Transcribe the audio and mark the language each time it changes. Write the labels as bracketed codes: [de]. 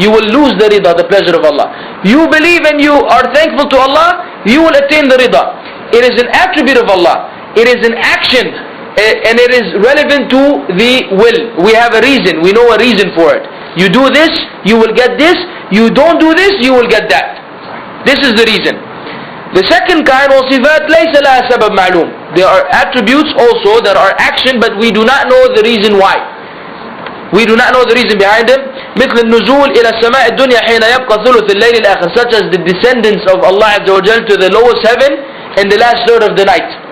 [en] You will lose the Rida, the pleasure of Allah. You believe and you are thankful to Allah, you will attain the Rida. It is an attribute of Allah. It is an action, and it is relevant to the will. We have a reason. We know a reason for it. You do this, you will get this. You don't do this, you will get that. This is the reason. The second kind, [ar] وصفات ليس لها سبب معلوم. [en] There are attributes also that are action, but we do not know the reason why. We do not know the reason behind them. [ar] مثل النزول إلى السماء الدنيا حين يبقى ثلث الليل الآخر, [en] such as the descendants of Allah Azza wa Jal to the lowest heaven in the last third of the night.